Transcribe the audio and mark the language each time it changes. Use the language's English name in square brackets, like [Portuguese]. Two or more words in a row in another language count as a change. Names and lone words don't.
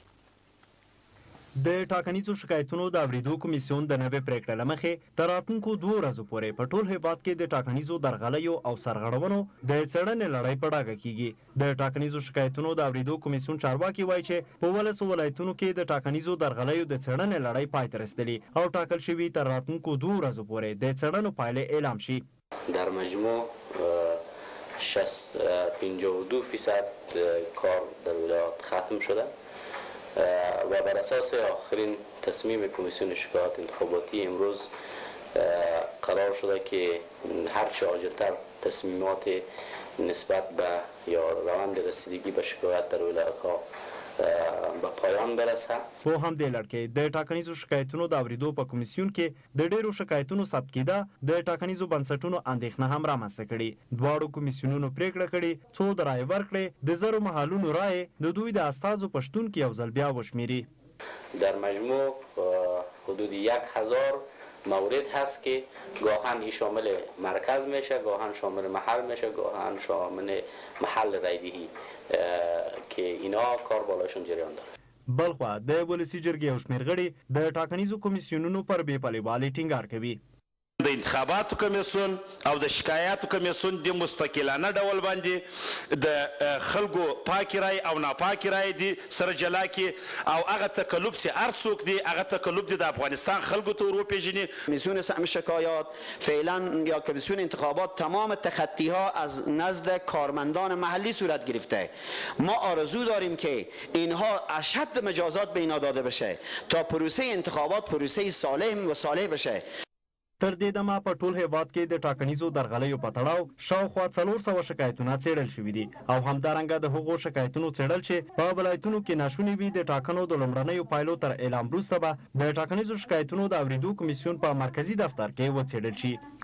[Pashto] د ټاکنیزو شکایتونو د اورېدو کمیسیون د نوې پرېکړې له مخې تر راتلونکو 2 ورځو پورې په ټول هېواد کې د ټاکنیزو درغلیو او سرغړونو د څېړنې لړۍ په ډاګه کیږي. د ټاکنیزو شکایتونو د اورېدو کمیسیون چارواکي وایي چې په 12 ولایتونو کې د ټاکنیزو درغلیو د څېړنې لړۍ پای ته رسېدلې او ټاکل شوي تر راتلونکو 2 ورځو پورې د څېړنو پایلې اعلان شي. [Persian] در مجموع 52% کار در ولایات ختم شده و بر اساس آخرین تصمیم کمیسیون شکایات انتخاباتی امروز قرار شده که هرچه عاجلتر تصمیمات نسبت به یا روند رسیدگی به شکایت در ولایت ها به پایان برسه. [Pashto] په همدې لړ کې د ټاکنیزو شکایتونو د اورېدو په کمیسیون کې د ډېرو شکایتونو ثبت کېده د ټاکنیزو بنسټونو اندېښنه هم رامنځته کړي. دواړو کمیسیونونو پرېکړه کړې څو د رایې ورکړې د 1000 محلونو رایې د دوی د استازو په شتون کې یو ځل بیا وشمېري. [Persian] در مجموع حدود 1000 مورد هست که گاهن این شامل مرکز میشه، گاهن شامل محل میشه، گاهن شامل محل رایدهی که اینا کار بالاشون جریان داره. [Pashto] بلخوا د ولسی جرګې او شمېر غړي د ټاکنیزو کمیسیونونو پر بې پلې والي ټینګار کوي. د انتخاباتو کمیسیون او د شکایاتو کمیسیون د مستقلانه ډول باندې د خلکو پاکې رای او ناپاکې رای دي سره جلا کړي او هغه تکلف چې هر څوک دی هغه تکلف دی د افغانستان خلکو ته ور وپېژني. [Persian] کمیسیون سهم شکایات فعلا یا کمیسیون انتخابات تمام تخطی ها از نزد کارمندان محلی صورت گرفته. ما آرزو داریم که اینها اشد مجازات به اینا داده بشه تا پروسه انتخابات پروسه سالم و صالح بشه. [Pashto] تر دې دمه په ټول هیواد کې د ټاکنیزو درغلیو په تړاو شاوخوا 400 شکایتونه څېړل شوي دي او همدارنګه د هغو شکایتونو څېړل چې په ولایتونو کې ناشونې وي د ټاکنو د لومړنیو پایلو تر اعلان وروسته به د ټاکنیزو شکایتونو د اورېدو کمیسیون په مرکزي دفتر کې وڅېړل شي.